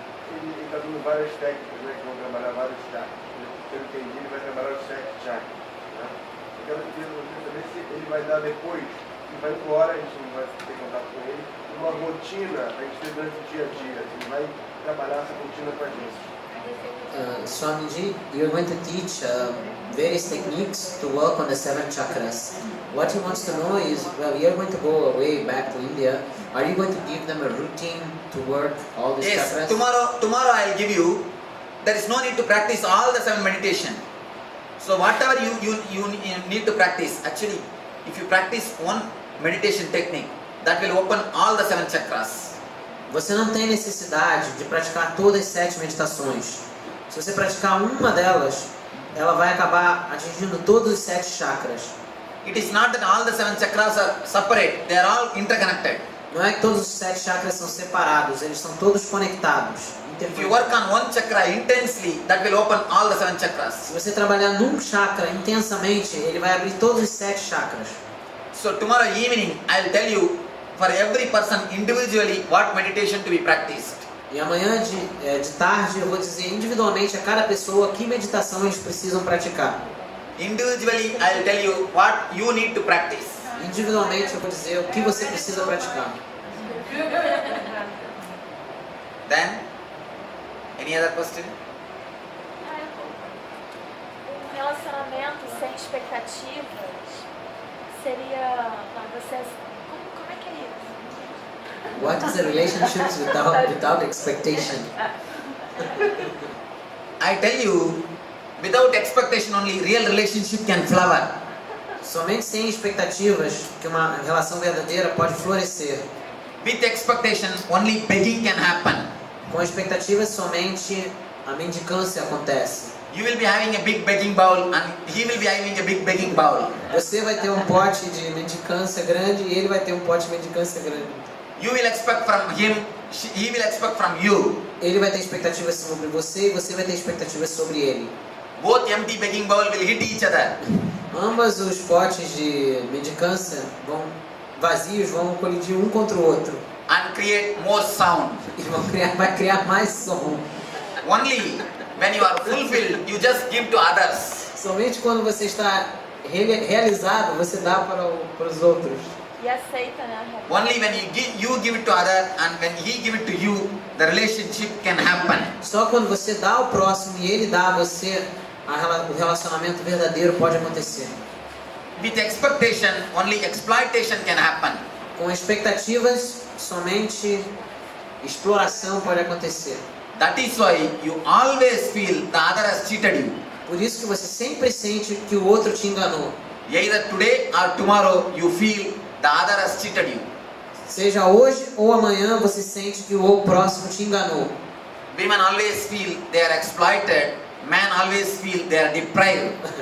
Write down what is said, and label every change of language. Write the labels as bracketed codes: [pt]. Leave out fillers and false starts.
[pt] Ele está dando várias técnicas, né, que vão trabalhar vários chakras. Pelo que eu entendi, ele vai trabalhar os 7 chakras. Né? Eu quero saber se ele vai dar depois, ele vai embora, a gente não vai ter contato com ele, uma rotina para a gente ter durante o dia a dia. Ele vai trabalhar essa rotina com a gente. [en] Swamiji, you're going to teach various techniques to work on the 7 chakras. What he wants to know is, well, you're going to go away back to India. Are you going to give them a routine to work all these Yes, chakras? tomorrow I'll give you. There is no need to practice all the 7 meditation. So whatever you need to practice, actually, if you practice one meditation technique, that will open all the 7 chakras. [pt] Você não tem necessidade de praticar todas as 7 meditações. Se você praticar uma delas, ela vai acabar atingindo todos os 7 chakras. [en] It is not that all the 7 chakras are separate, they are all interconnected. [pt] Não é que todos os 7 chakras são separados, eles são todos conectados. [en] If you work on one chakra intensely, that will open all the 7 chakras. [pt] Se você trabalhar num chakra intensamente, ele vai abrir todos os 7 chakras. [en] So tomorrow evening, I'll tell you for every person individually what meditation to be practiced. [pt] E amanhã de tarde eu vou dizer individualmente a cada pessoa que meditação eles precisam praticar. [en] Individually, I'll tell you what you need to practice. [pt] Individualmente eu vou dizer o que você precisa praticar. [en] Then, any other question? [pt] Um relacionamento sem expectativas seria... Não, você... Como é que é isso? [en] What is a relationship without expectation? I tell you, without expectation only real relationship can flower. [pt] Somente sem expectativas que uma relação verdadeira pode florescer. [en] With expectation only begging can happen. [pt] Com expectativas somente a mendicância acontece. [en] You will be having a big begging bowl and he will be having a big begging bowl. [pt] Você vai ter um pote de mendicância grande e ele vai ter um pote de mendicância grande. [en] You will expect from him, he will expect from you. [pt] Ele vai ter expectativas sobre você e você vai ter expectativas sobre ele. [en] Both empty begging bowl will hit each other. [pt] Ambos os potes de mendicância vazios vão colidir um contra o outro. [en] And create more sound. [pt] E vai criar mais som. [en] Only when you are fulfilled, you just give to others. [pt] Somente quando você está realizado, você dá para os outros. E aceita, né? [en] Only when you give it to other and when he give it to you, the relationship can happen. [pt] Só quando você dá ao próximo e ele dá a você, o relacionamento verdadeiro pode acontecer. [en] With expectation, only exploitation can happen. [pt] Com expectativas, somente exploração pode acontecer. [en] That is why you always feel the other has cheated you. [pt] Por isso que você sempre sente que o outro te enganou. [en] Either today or tomorrow you feel the other has cheated you. [pt] Seja hoje ou amanhã você sente que o próximo te enganou. [en] Women always feel they are exploited. Men always feel they are deprived.